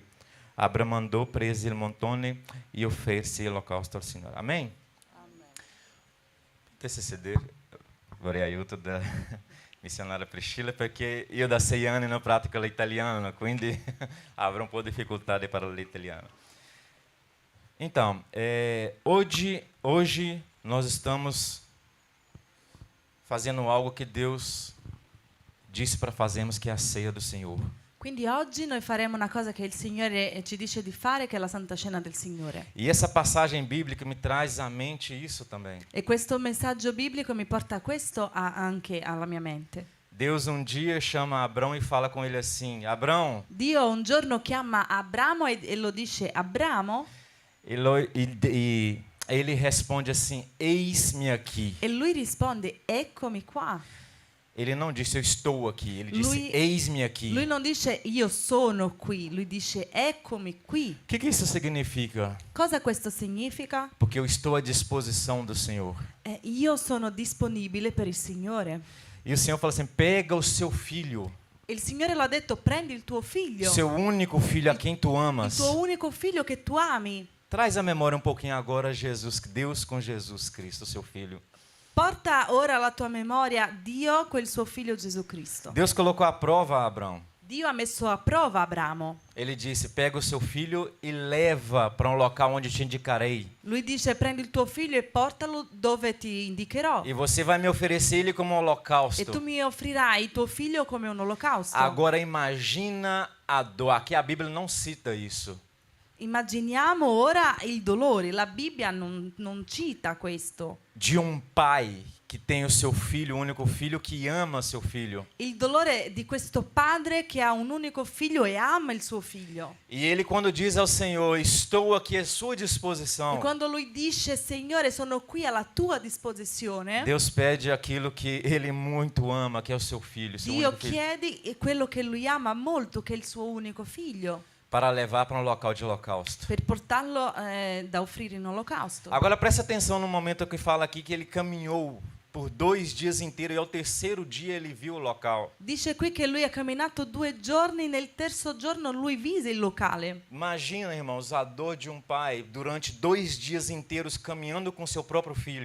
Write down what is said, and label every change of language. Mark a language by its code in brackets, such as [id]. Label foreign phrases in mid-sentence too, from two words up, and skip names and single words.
[it] Abramo andò, prese il montone e offerse l'olocausto al Signore. [pt] Amém? [it] Potesse sedere, vorrei aiuto da missionária Priscilla, perché io da 6 anni non pratico l'italiano, quindi avrò un po' di difficoltà di parlare italiano. [pt] Então, hoje nós estamos fazendo algo que Deus disse para fazermos, que é a ceia do Senhor. [it] Quindi oggi noi faremo una cosa che il Signore ci dice di fare, che è la Santa Cena del Signore. [pt] E essa passagem bíblica me traz à mente isso também. [it] E questo messaggio biblico mi porta questo anche alla mia mente. [pt] Deus dia chama Abrão e fala com ele assim: Abrão. [it] Dio un giorno chiama Abramo e lo dice: Abramo. [pt] E ele responde assim: Eis-me aqui. [it] E lui risponde: Eccomi qua. [pt] Ele não disse eu estou aqui, ele disse eis-me aqui. [it] Lui non dice io sono qui, lui dice eccomi qui. [pt] O que isso significa? [it] Cosa questo significa? [pt] Porque eu estou à disposição do Senhor. [it] Io sono disponibile per il Signore. [pt] E o Senhor fala assim: pega o seu filho. [it] Il Signore l'ha detto: prendi il tuo figlio. [pt] Seu único filho a quem tu amas. [it] Il tuo unico figlio che tu ami. [pt] Traz à memória um pouquinho agora Jesus, Deus com Jesus Cristo, seu filho. [it] Porta ora alla tua memoria Dio con il suo figlio Gesù Cristo. [pt] Deus colocou à prova a Abraão. [it] Dio ha messo a prova Abramo. [pt] Ele disse: pega o seu filho e leva para um local onde te indicarei. [it] Lui dice: prendi il tuo figlio e portalo dove ti indicherò. [pt] E você vai me oferecer ele como holocausto. [it] E tu mi offrirai il tuo figlio come un olocausto. [pt] Agora imagina a dor. Aqui a Bíblia não cita isso. [it] Immaginiamo ora il dolore. La Bibbia non cita questo. [pt] De um pai que tem o seu filho, o único filho, que ama seu filho. [it] Il dolore di questo padre che ha un unico figlio e ama il suo figlio. [pt] E ele, quando diz ao Senhor: estou aqui à sua E disposição, [it] quando lui dice: Signore, sono qui alla tua disposizione, [pt] Deus pede aquilo que ele muito ama, que é o seu filho, seu [it] Dio [pt] único filho, [it] chiede quello che lui ama molto, che è il suo unico figlio, [pt] para levar para um local de holocausto. [it] per portarlo da offrire in olocausto. [pt] Agora preste atenção no momento que fala aqui que ele caminhou por 2 dias inteiros e ao terceiro dia ele viu o local. [it] Dice qui che lui ha camminato 2 giorni, nel terzo giorno lui vise il locale. [pt] Imagina, irmãos, a dor de um pai durante 2 dias inteiros caminhando com seu próprio filho.